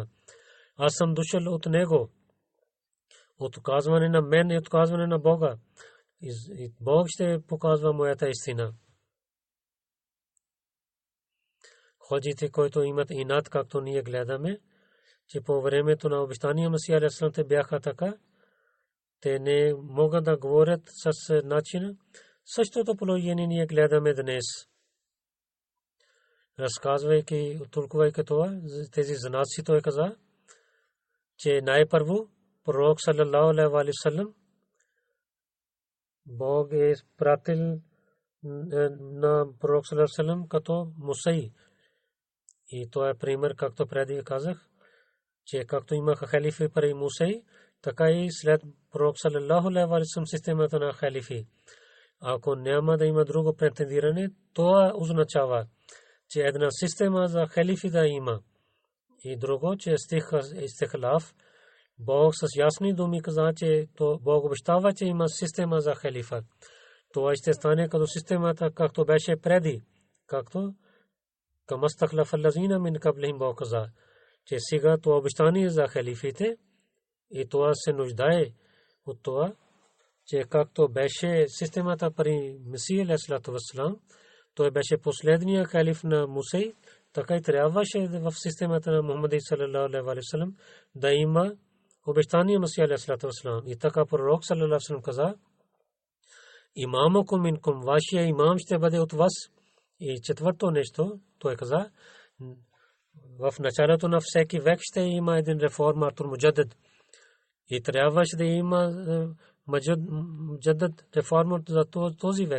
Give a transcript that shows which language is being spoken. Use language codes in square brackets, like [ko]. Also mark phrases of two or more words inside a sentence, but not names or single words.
[bg] Аз съм дошъл от него. Отказване на мен и отказване на Бога. И Бог ще показва моята истина. Ходжите, които имат инат, както ние гледаме, че по времето на обещания Масия [ar] عليه السلام [bg] те бяха така, те не могат да говорят с начина. Същото положение ние гледаме днес. Разказвайки, толкувайки това, тези знаци, той каза, че най-първо пророк [ar] صلى الله عليه وسلم, [bg] Бог е пратил на пророк [ar] صلى الله عليه وسلم [bg] като Мусей. И това е пример, както преди казах, че както имаха халифи при Мусей, така и след пророк [ar] صلى الله عليه وسلم [bg] системата на халифи. Ако няма да има друго претендиране, това означава, че една система за халифи да има. И друго, че истихлаф, Бог с ясни думи каза, че Бог обещава, че има система за халифа. Това ще стане като системата, както беше преди. [ar] Както كما استخلف الذين من قبلهم, [bg] Бог каза, че сега това обещание за халифите, и това се нуждае от това, че както беше системата при Месия [ar] عليه الصلاة والسلام, [bg] той беше последния халиф на Мусей, така и трябваше в системата на Мухаммад [ar] صلى الله عليه وسلم [bg] да има обещание Месия [ar] عليه الصلاة والسلام. [bg] И така пророк [ar] صلى الله عليه وسلم [bg] каза, [ar] إمامكم منكم, [bg] вашия имам ще бъде от вас. И четвърто нещо, той каза, в началото на всеки век ще има един реформатор муджадид. И трябваше да има Муджаддид реформер за този век.